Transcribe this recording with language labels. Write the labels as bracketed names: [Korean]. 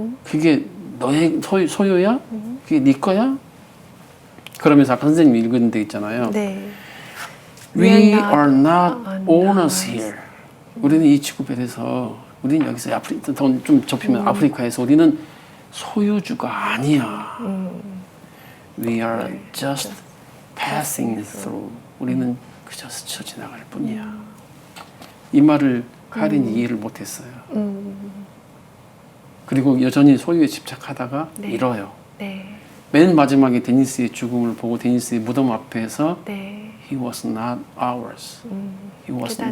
[Korean] 그게 너의 소유야? 그게 네 거야? 그러면서 아까 선생님이 읽은 데 있잖아요. 네. [English] We We are not owners owners here. [Korean] 우리는 이 지구별에서 우리는 여기서 좀 좁히면 아프리카에서 우리는 소유주가 아니야. [English] We are just passing through. [Korean] 우리는 그저 스쳐 지나갈 뿐이야. 이 말을 카린이 이해를 못했어요. 그리고 여전히 소유에 집착하다가 네. 잃어요. 네. 맨 마지막에 데니스의 죽음을 보고 데니스의 무덤 앞에서 네. [English] He was not ours. He was not